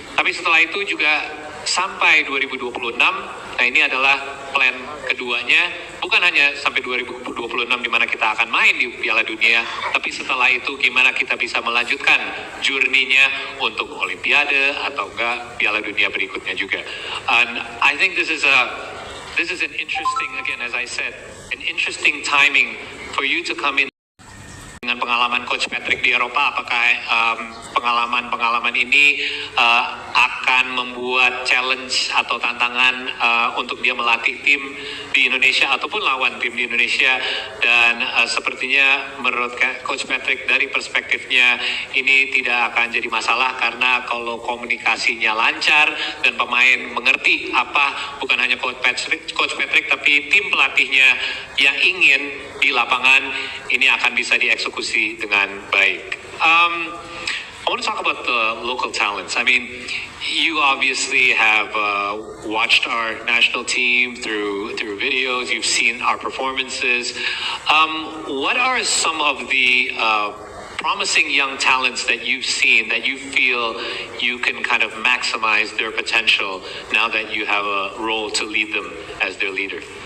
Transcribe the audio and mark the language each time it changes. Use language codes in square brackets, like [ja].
[id] Tapi setelah itu juga sampai 2026, nah ini adalah plan keduanya, bukan hanya sampai 2026 di mana kita akan main di Piala Dunia, tapi setelah itu gimana kita bisa melanjutkan journey-nya untuk Olimpiade atau enggak Piala Dunia berikutnya juga. [en] And I think this is an interesting, again as I said, an interesting timing for you to come in. [id] Dengan pengalaman Coach Patrick di Eropa, apakah pengalaman ini akan membuat challenge atau tantangan untuk dia melatih tim di Indonesia ataupun lawan tim di Indonesia? Dan sepertinya menurut Coach Patrick dari perspektifnya ini tidak akan jadi masalah, karena kalau komunikasinya lancar dan pemain mengerti apa, bukan hanya Coach Patrick tapi tim pelatihnya yang ingin di lapangan, ini akan bisa dieksekusi dengan baik. [en] I want to talk about the local talents. I mean, you obviously have watched our national team through videos. You've seen our performances. What are some of the promising young talents that you've seen that you feel you can kind of maximize their potential now that you have a role to lead them as their leader?